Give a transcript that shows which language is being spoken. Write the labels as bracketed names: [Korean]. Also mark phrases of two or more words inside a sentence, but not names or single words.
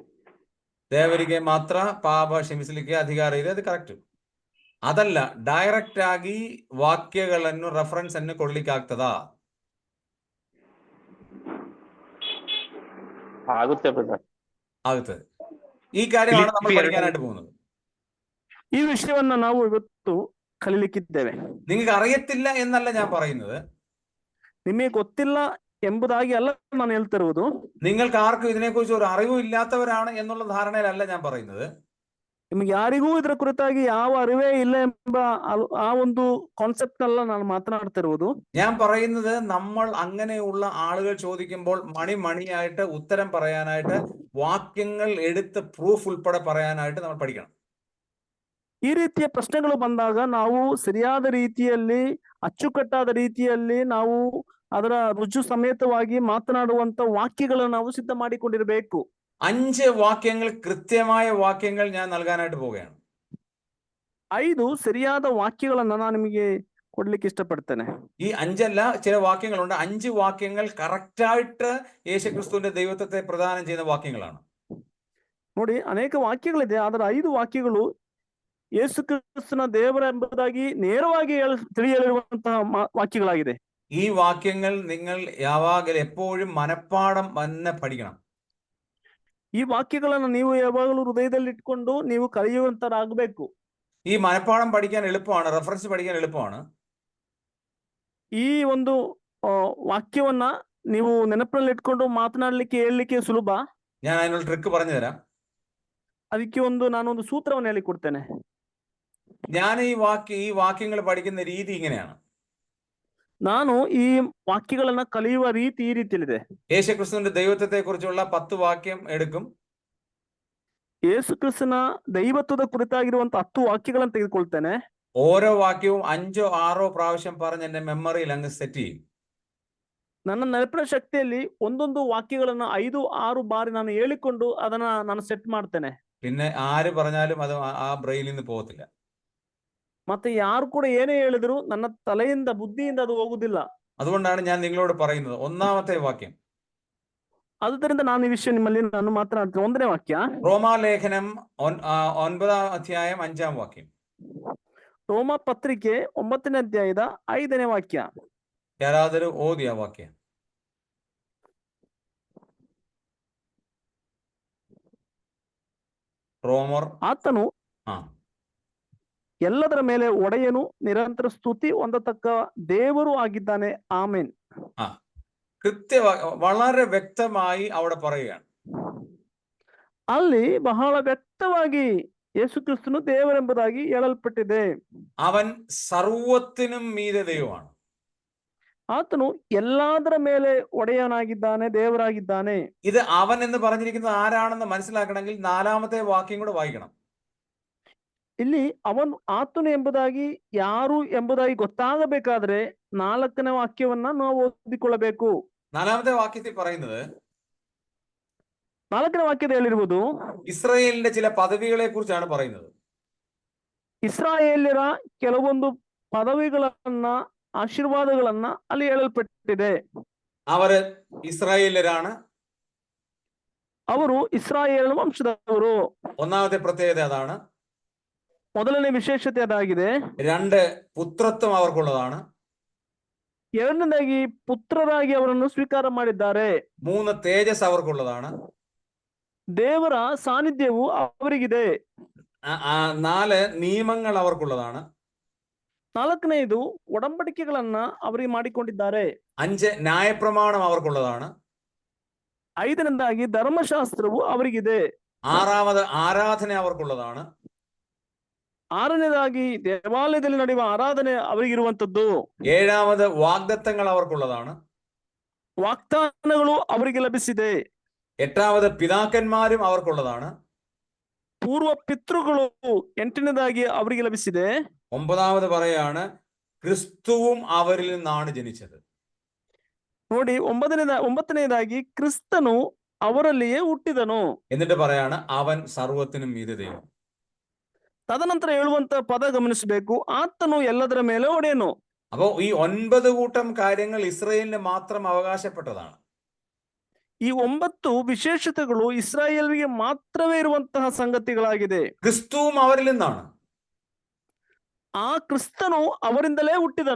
[Kannada] ದೇವರಿಗೆ ಮಾತ್ರ ಪಾಪ ಕ್ಷಮಿಸಲಿಕ್ಕೆ ಅಧಿಕಾರ ಇದೆ, ಅದು ಕರೆಕ್ಟ್. ಅದಲ್ಲ, ಡೈರೆಕ್ಟ್ ಆಗಿ ವಾಕ್ಯಗಳನ್ನು ರೆಫರೆನ್ಸ್ ಅನ್ನು ಕೊಡ್ಲಿಕ್ಕೆ ಆಗ್ತದಾ? ಆಗುತ್ತೆ ಬ್ರದರ್. [Malayalam] ಆಗುತ್ತದೆ. ಈ ಕಾರ್ಯമാണ് നമ്മൾ പഠിക്കാനായിട്ട് പോകുന്നത്. [Kannada] ಈ ವಿಷಯವನ್ನ ನಾವು ಇವತ್ತು ಕಲಿಲಿಕ್ಕಿದ್ದೇವೆ. [Malayalam] നിങ്ങൾക്ക് അറിയത്തില്ല എന്നല്ല ഞാൻ പറയുന്നത്. [Kannada] ನಿಮಗೆ ಗೊತ್ತಿಲ್ಲ ಎಂಬುದಾಗಿ ಅಲ್ಲ ನಾನು ಹೇಳ್ತಿರುವುದು. [Malayalam] നിങ്ങൾക്ക് ആർക്കും ഇതിനെക്കുറിച്ച് ഒരു അറിവും ഇല്ലാത്തവരാണ് എന്നുള്ള ധാരണയിലല്ല ഞാൻ പറയുന്നത്. [Kannada] ನಿಮ್ಗೆ ಯಾರಿಗೂ ಇದರ ಕುರಿತಾಗಿ ಯಾವ ಅರಿವೇ ಇಲ್ಲ ಎಂಬ ಆ ಒಂದು ಕಾನ್ಸೆಪ್ಟ್ ಅಲ್ಲ ನಾನು ಮಾತನಾಡ್ತಿರುವುದು. [Malayalam] ഞാൻ പറയുന്നത് നമ്മൾ അങ്ങനെയുള്ള ആളുകൾ ചോദിക്കുമ്പോൾ മണിയായിട്ട് ഉത്തരം പറയാനായിട്ട് വാക്യങ്ങൾ എടുത്ത് പ്രൂഫ് ഉൾപ്പെടെ പറയാനായിട്ട് നമ്മൾ പഠിക്കണം. [Kannada] ಈ ರೀತಿಯ ಪ್ರಶ್ನೆಗಳು ಬಂದಾಗ ನಾವು ಸರಿಯಾದ ರೀತಿಯಲ್ಲಿ ಅಚ್ಚುಕಟ್ಟಾದ ರೀತಿಯಲ್ಲಿ ನಾವು ಅದರ ರುಜು ಸಮೇತವಾಗಿ ಮಾತನಾಡುವಂತ ವಾಕ್ಯಗಳನ್ನು ನಾವು ಸಿದ್ಧ ಮಾಡಿಕೊಂಡಿರಬೇಕು. [Malayalam] 5 വാക്യങ്ങൾ, കൃത്യമായ വാക്യങ്ങൾ ഞാൻ നൽകാനായിട്ട് പോവുകയാണ്. [Kannada] 5 ಸರಿಯಾದ ವಾಕ್ಯಗಳನ್ನ ನಾನು ನಿಮಗೆ ಕೊಡ್ಲಿಕ್ಕೆ ಇಷ್ಟಪಡ್ತೇನೆ. [Malayalam] ഈ 5 അല്ല, ചില വാക്യങ്ങളുണ്ട്. 5 വാക്യങ്ങൾ കറക്റ്റായിട്ട് യേശുക്രിസ്തുവിന്റെ ദൈവത്വത്തെ പ്രദാനം ചെയ്യുന്ന ವಾಕ್ಯങ്ങളാണ്. [Kannada] ನೋಡಿ, ಅನೇಕ ವಾಕ್ಯಗಳಿದೆ, ಆದರೆ 5 ವಾಕ್ಯಗಳು ಯೇಸು ಕ್ರಿಸ್ತನ ದೇವರ ಎಂಬುದಾಗಿ ನೇರವಾಗಿ ತಿಳಿಯಲಿರುವಂತಹ ವಾಕ್ಯಗಳಾಗಿದೆ. [Malayalam] ഈ വാക്യങ്ങൾ നിങ്ങൾ ಯಾವಾಗಲೂ എപ്പോഴും മനഃപ്പാഠം തന്നെ പഠിക്കണം. [Kannada] ಈ ವಾಕ್ಯಗಳನ್ನು ನೀವು ಯಾವಾಗಲೂ ಹೃದಯದಲ್ಲಿ ಇಟ್ಕೊಂಡು ನೀವು ಕಲಿಯುವಂತರಾಗಬೇಕು. [Malayalam] ഈ മനഃപ്പാഠം പഠിക്കാൻ എളുപ്പമാണ്, റെഫറൻസ് പഠിക്കാൻ എളുപ്പമാണ്. [Kannada] ಈ ಒಂದು ವಾಕ್ಯವನ್ನ ನೀವು ನೆನಪಿನಲ್ಲಿ ಇಟ್ಕೊಂಡು ಮಾತನಾಡಲಿಕ್ಕೆ ಹೇಳಲಿಕ್ಕೆ ಸುಲಭ. [Malayalam] ഞാൻ അതിനുള്ള ട്രിക്ക് പറഞ്ഞു തരാം. [Kannada] ಅದಕ್ಕೆ ನಾನೊಂದು ಸೂತ್ರವನ್ನು ಹೇಳಿಕೊಡ್ತೇನೆ. [Malayalam] ഞാൻ ഈ വാക്യങ്ങൾ പഠിക്കുന്ന രീതി ഇങ്ങനെയാണ്. [Kannada] ನಾನು ಈ ವಾಕ್ಯಗಳನ್ನ ಕಲಿಯುವ ರೀತಿ ಈ ರೀತಿಯಲ್ಲಿದೆ. [Malayalam] യേശുക്രിസ്തുവിന്റെ ദൈവത്വത്തെ കുറിച്ചുള്ള 10 വാക്യം എടുക്കും. [Kannada] ಯೇಸು ಕ್ರಿಸ್ತನ ದೈವತ್ವದ ಕುರಿತಾಗಿರುವಂತ 10 ವಾಕ್ಯಗಳನ್ನು ತೆಗೆದುಕೊಳ್ತೇನೆ. [Malayalam] ഓരോ വാക്യവും 5 or 6 പ്രാവശ്യം പറഞ്ഞ് എന്റെ മെമ്മറിയിൽ അങ്ങ് സെറ്റ് ചെയ്യും. [Kannada] ನನ್ನ ನೆನಪಿನ ಶಕ್ತಿಯಲ್ಲಿ ಒಂದೊಂದು ವಾಕ್ಯಗಳನ್ನ 5-6 ಬಾರಿ ನಾನು ಹೇಳಿಕೊಂಡು ಅದನ್ನ ನಾನು ಸೆಟ್ ಮಾಡ್ತೇನೆ. [Malayalam] പിന്നെ ആര് പറഞ്ഞാലും അത് ആ ബ്രെയിനിൽ നിന്ന് പോകത്തില്ല. [Kannada] ಮತ್ತೆ ಯಾರು ಕೂಡ ಏನೇ ಹೇಳಿದ್ರು ನನ್ನ ತಲೆಯಿಂದ ಬುದ್ಧಿಯಿಂದ ಅದು ಹೋಗುದಿಲ್ಲ. [Malayalam] അതുകൊണ്ടാണ് ഞാൻ നിങ്ങളോട് പറയുന്നത്. ഒന്നാമത്തെ വാക്യം, [Kannada] ಆದ್ದರಿಂದ ನಾನು ಈ ವಿಷಯ ನಿಮ್ಮಲ್ಲಿ ನಾನು ಮಾತನಾಡ್ತೇನೆ. 1ನೇ ವಾಕ್ಯ, [Malayalam] റോമാലേഖനം 9ാം അധ്യായം 5ാം വാക്യം. [Kannada] ರೋಮ ಪತ್ರಿಕೆ 9ನೇ ಅಧ್ಯಾಯದ 5ನೇ ವಾಕ್ಯ. ಯಾರಾದರೂ ಓದಿ ಆ ವಾಕ್ಯ. ರೋಮರ್. ಆತನು ಎಲ್ಲದರ ಮೇಲೆ ಒಡೆಯನು, ನಿರಂತರ ಸ್ತುತಿ ಹೊಂದತಕ್ಕ ದೇವರು ಆಗಿದ್ದಾನೆ. ಆಮೆನ್. [Malayalam] വളരെ വ്യക്തമായി അവിടെ പറയുകയാണ്. [Kannada] ಅಲ್ಲಿ ಬಹಳ ವ್ಯಕ್ತವಾಗಿ ಯೇಸು ಕ್ರಿಸ್ತನು ದೇವರೆಂಬುದಾಗಿ ಹೇಳಲ್ಪಟ್ಟಿದೆ. [Malayalam] അവൻ സർവ്വത്തിനും മീതെ ദൈവമാണ്. [Kannada] ಆತನು ಎಲ್ಲದರ ಮೇಲೆ ಒಡೆಯನಾಗಿದ್ದಾನೆ, ದೇವರಾಗಿದ್ದಾನೆ. [Malayalam] ഇത് അവൻ എന്ന് പറഞ്ഞിരിക്കുന്നത് ആരാണെന്ന് മനസ്സിലാക്കണമെങ്കിൽ 4ാമത്തെ വാക്യം കൂടെ വായിക്കണം. [Kannada] ಇಲ್ಲಿ ಅವನು ಆತನು ಎಂಬುದಾಗಿ ಯಾರು ಎಂಬುದಾಗಿ ಗೊತ್ತಾಗಬೇಕಾದ್ರೆ 4ನೇ ವಾಕ್ಯವನ್ನ ನಾವು ಓದಿಕೊಳ್ಳಬೇಕು. [Malayalam] 4ാമത്തെ വാക്യത്തിൽ പറയുന്നത്, [Kannada] 4ನೇ ವಾಕ್ಯದ ಹೇಳಿರುವುದು [Malayalam] ഇസ്രായേലിന്റെ ചില പദവികളെ കുറിച്ചാണ് പറയുന്നത്. [Kannada] ಇಸ್ರಾಯೇಲ್ಯರ ಕೆಲವೊಂದು ಪದವಿಗಳನ್ನ, ಆಶೀರ್ವಾದಗಳನ್ನ ಅಲ್ಲಿ ಹೇಳಲ್ಪಟ್ಟಿದೆ. [Malayalam] അവര് ഇസ്രായേലരാണ്. [Kannada] ಅವರು ಇಸ್ರಾಯೇಲ್ ವಂಶದವರು. [Malayalam] ഒന്നാമത്തെ പ്രത്യേകത അതാണ്. [Kannada] ಮೊದಲನೇ ವಿಶೇಷತೆ ಅದಾಗಿದೆ. [Malayalam] 2, പുത്രത്വം അവർക്കുള്ളതാണ്. [Kannada] 2ನೇದಾಗಿ ಪುತ್ರರಾಗಿ ಅವರನ್ನು ಸ್ವೀಕಾರ ಮಾಡಿದ್ದಾರೆ. [Malayalam] 3, തേജസ് അവർക്കുള്ളതാണ്. [Kannada] ದೇವರ ಸಾನ್ನಿಧ್ಯವು ಅವರಿಗಿದೆ. [Malayalam] 4, ನಿಯಮങ്ങൾ അവർക്കുള്ളതാണ്. [Kannada] 4ನೇದು ಒಡಂಬಡಿಕೆಗಳನ್ನ ಅವರಿಗೆ ಮಾಡಿಕೊಂಡಿದ್ದಾರೆ. [Malayalam] 5, ന്യായപ്രമാണം അവർക്കുള്ളതാണ്. [Kannada] 5ನೇದಾಗಿ ಧರ್ಮಶಾಸ್ತ್ರವು ಅವರಿಗಿದೆ. [Malayalam] 6, ആരാധന അവർക്കുള്ളതാണ്. [Kannada] 6ನೇದಾಗಿ ದೇವಾಲಯದಲ್ಲಿ ನಡೆಯುವ ಆರಾಧನೆ ಅವರಿಗಿರುವಂತದ್ದು. [Malayalam] 7, വാഗ്ദത്തങ്ങൾ അവർക്കുള്ളതാണ്. [Kannada] ವಾಗ್ದಾನಗಳು ಅವರಿಗೆ ಲಭಿಸಿದೆ. [Malayalam] 8, പിതാക്കന്മാരും അവർക്കുള്ളതാണ്. [Kannada] ಪೂರ್ವ ಪಿತೃಗಳು 8ನೇದಾಗಿ ಅವರಿಗೆ ಲಭಿಸಿದೆ. [Malayalam] 9 പറയാണ്, ക്രിസ്തുവും അവരിൽ നിന്നാണ് ജനിച്ചത്. [Kannada] ನೋಡಿ, 9ನೇದಾಗಿ ಕ್ರಿಸ್ತನು ಅವರಲ್ಲಿಯೇ ಹುಟ್ಟಿದನು. [Malayalam] എന്നിട്ട് പറയാണ്, അവൻ സർവ്വത്തിനും മീതെ ദൈവം. [Kannada] ತದನಂತರ ಹೇಳುವಂತ ಪದ ಗಮನಿಸಬೇಕು, ಆತನು ಎಲ್ಲದರ ಮೇಲೆ ಒಡೆಯನು. [Malayalam] അപ്പോ ഈ 9 കൂട്ടം കാര്യങ്ങൾ ഇസ്രായേലിന് മാത്രം അവകാശപ്പെട്ടതാണ്. [Kannada] ಈ 9 ವಿಶೇಷತೆಗಳು ಇಸ್ರಾಯೇಲ್ಗೆ ಮಾತ್ರವೇ ಇರುವಂತಹ ಸಂಗತಿಗಳಾಗಿದೆ. [Malayalam] ക്രിസ്തുവും അവരിൽ നിന്നാണ്. [Kannada] ಆ ಕ್ರಿಸ್ತನು ಅವರಿಂದಲೇ ಹುಟ್ಟಿದನು.